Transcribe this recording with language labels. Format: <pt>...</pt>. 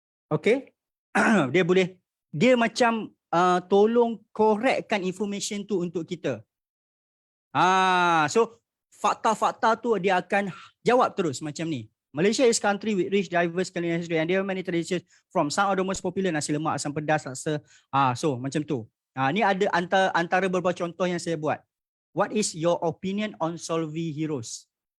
<ms>Okay. Dia macam tolong correctkan information tu untuk kita. So fakta-fakta tu dia akan jawab terus macam ni.</ms> <en>Malaysia is country with rich diverse culinary history and there are many traditions from some of the most popular nasi lemak, asam pedas, laksa.</en> <ms>So macam tu. Ni ada antara beberapa contoh yang saya buat.</ms> <en>What is your opinion on Solvi Heroes?</en>